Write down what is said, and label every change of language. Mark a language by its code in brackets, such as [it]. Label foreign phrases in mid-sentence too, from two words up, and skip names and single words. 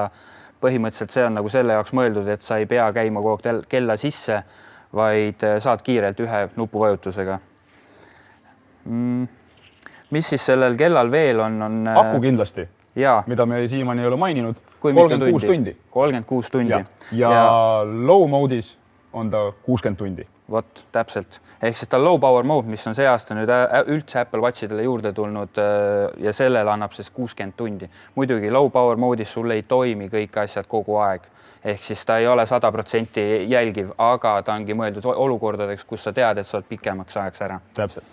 [et] Põhimõtteliselt see on nagu selle jaoks mõeldud, et sa ei pea käima kogu aeg kella sisse, vaid saad kiirelt ühe nupuvajutusega. Mis siis sellel kellal veel on? Aku kindlasti, mida me siiamaani ei ole maininud. 36 tundi. 36 tundi. Ja [en] low mode'is [et] on ta 60 tundi. Vot, täpselt. Ehk siis ta [en] low power mode, [et] mis on see aasta nüüd üldse Apple Watchidele juurde tulnud ja sellele annab siis 60 tundi. Muidugi [en] low power mode'is [et] sulle ei toimi kõik asjad kogu aeg. Ehk siis ta ei ole 100% jälgiv, aga ta ongi mõeldud olukordadeks, kus sa tead, et sa oled pikemaks ajaks ära. Täpselt.